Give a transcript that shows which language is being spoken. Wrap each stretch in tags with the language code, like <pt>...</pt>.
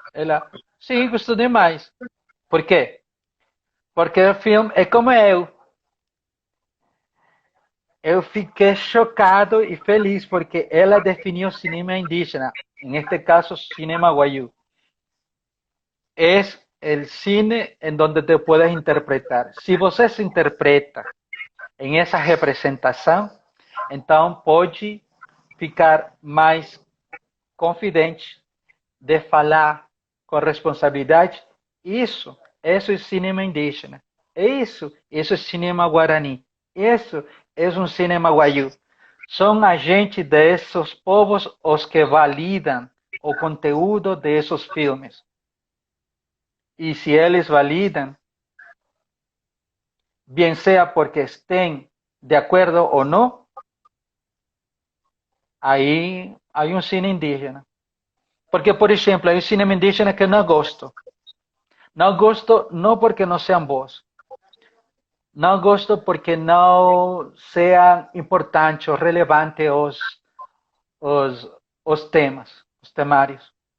<pt>Ela, sim, gostou demais. Por quê? Porque o filme é como eu. Eu fiquei chocado e feliz porque ela definiu o cinema indígena, neste caso, cinema guayú.</pt> <es>Es el cine en donde te puedes interpretar.</es> <pt>Si você se interpreta em essa representação, então pode ficar mais confidente de falar com responsabilidade. Isso é cinema indígena. Isso é cinema guarani. Isso é um cinema guaiú. São agentes desses povos os que validam o conteúdo desses filmes. E se eles validam,</pt> <es>bien sea porque estén de acuerdo o no, aí hay un cine indígena.</es> <pt>Porque, por exemplo, hay un cinema indígena que não gosto. Não gosto não porque não sejam bons. Não gosto porque não sejam importantes ou relevantes os, os temas, os temários.</pt>